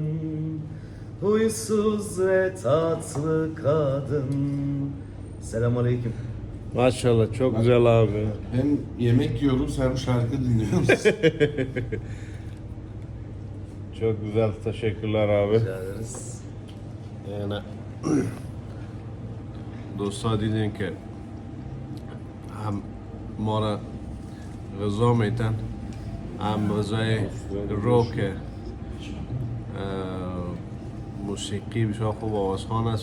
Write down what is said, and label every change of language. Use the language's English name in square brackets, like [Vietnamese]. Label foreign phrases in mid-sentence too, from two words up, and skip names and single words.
[Turkish] Huysuz ve tatlı kadın. Selamünaleyküm. Maşallah çok güzel abi. Hem yemek yiyoruz hem şarkı dinliyoruz. Çok güzel, teşekkürler abi. Rica ederiz. [Persian] Yani دوستا دیدین که هم ما را غذا میتن هم غذای روک موسیقی بسیار خوب آوازخوان است.